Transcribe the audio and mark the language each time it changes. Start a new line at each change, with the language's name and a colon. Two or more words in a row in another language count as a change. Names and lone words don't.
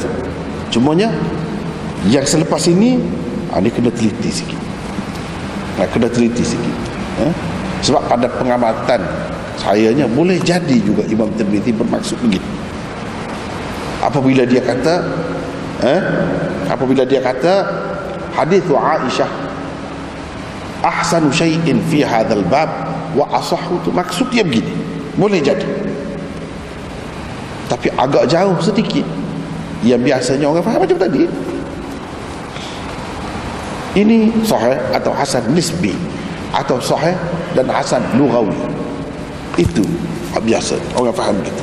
Malay: Cumanya yang selepas ini ni kena teliti sikit. Kena teliti sikit. Sebab pada pengamatan sayanya boleh jadi juga Imam Tirmizi bermaksud begitu. Apabila dia kata hadits Aisyah
Arabic: أحسن شيء في هذا الباب وأصح,
Malay: maksud dia begini. Boleh jadi. Tapi agak jauh sedikit. Yang biasanya orang faham macam tadi. Ini sahih atau hasan nisbi, atau sahih dan hasan lughawi. Itu biasa orang faham gitu.